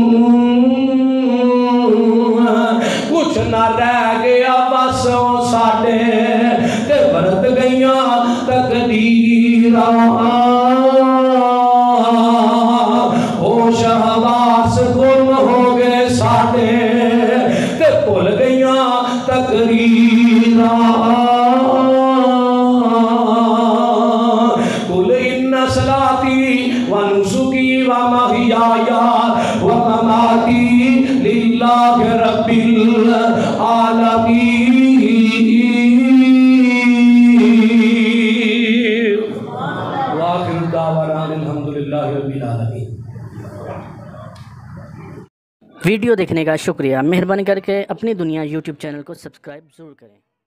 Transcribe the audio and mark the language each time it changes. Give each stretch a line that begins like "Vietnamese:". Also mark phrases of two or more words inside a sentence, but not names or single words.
Punjabi: کچھ نہ رہ گیا بس ساڈے تے ورت گئیاں تقدیراں ہوش حواس گم ہو گئے ساڈے تے بھول گئیاں تقریراں
Arabic: ونسکی ومحیایا ومماتی للہ رب العالمین وآخر دعوانا الحمدللہ رب العالمین۔
Urdu: ویڈیو دیکھنے کا شکریہ، مہربانی کر کے اپنی دنیا یوٹیوب چینل کو سبسکرائب ضرور کریں۔